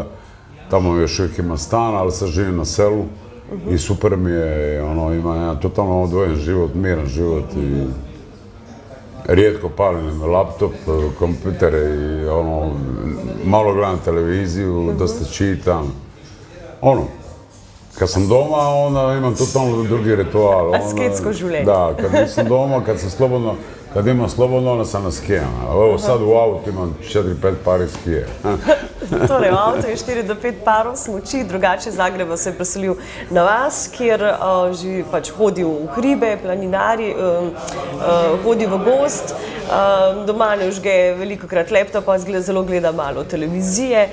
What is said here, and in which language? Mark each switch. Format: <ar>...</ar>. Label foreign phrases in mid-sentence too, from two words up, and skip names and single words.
<hr>Tamo još uvijek ima stan, ali sad živim na selu i super mi je, ima jedan totalno odvojen život, miran život i rijetko palim laptop, kompjutere i malo gledam televiziju, dosta čitam. Kad sam doma, onda imam totalno drugi ritual.</hr> <sl>Asketsko življenje.</sl> <hr>Da, kad nisam doma, kad imam slobodno, onda sam na skijama. Evo sad u autu imam 4-5 pari skije.</hr> <sl>Torej, v avtu je 4 do 5 parov smuči, drugače Zagreba se je preselil na vas, kjer pač hodi v hribe, planinari, hodi v gozd, doma ne vžge velikokrat laptopa, zelo gleda malo televizije.</sl>